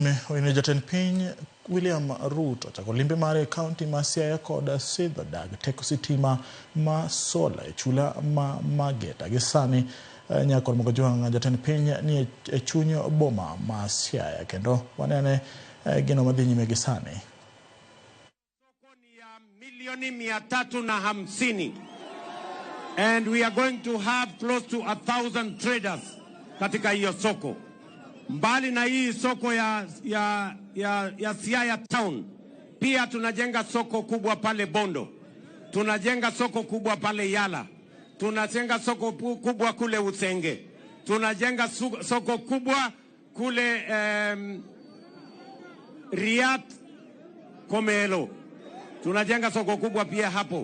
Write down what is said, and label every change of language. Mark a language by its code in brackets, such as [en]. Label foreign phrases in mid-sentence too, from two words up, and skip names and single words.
[luo] Wine jatend piny William Ruto chako limbe mare kaunti ma Siaya kod sidho dag teko sitima ma sola e chula ma Mageta gi sani nyako mogo jwang jatend piny ni e chuny boma ma Siaya kendo wanene gino madhi nyime gi sani. [sw] Soko ni ya milioni 350 [en] and we are going to have close to 1,000 traders [sw] katika hiyo soko. Mbali na hii soko ya Siaya town, pia tunajenga soko kubwa pale Bondo, tunajenga soko kubwa pale Yala, tunajenga soko kubwa kule Usenge, tunajenga soko kubwa kule Riyadh Komelo, tunajenga soko kubwa pia hapo.